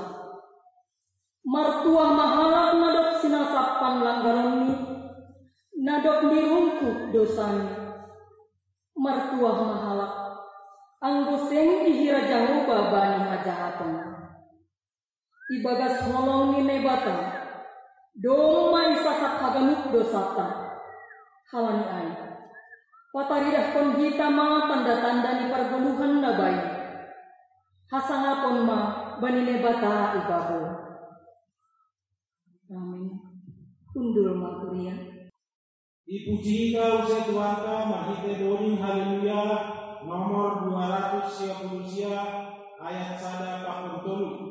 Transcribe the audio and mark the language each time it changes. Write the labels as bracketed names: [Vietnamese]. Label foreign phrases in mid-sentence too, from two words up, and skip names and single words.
[Batak Simalungun] Martua mahalak nadok sinasapkan langgarani, nadok dirungkuk dosani. Martua mahalak, angguseng ihira jauh babani hajahatan. Ibagas holong ni nebata, doma isasak haganuk dosata. Halani ay, pataridah kon hita ma tanda-tanda ni perguluhan nabai. Hasangapon ma bani nebata ibabo. Amin. Kundul makuria. Dipuji kau setuaka mahite doring haleluya nomor 200 ayat sada pakun tolu.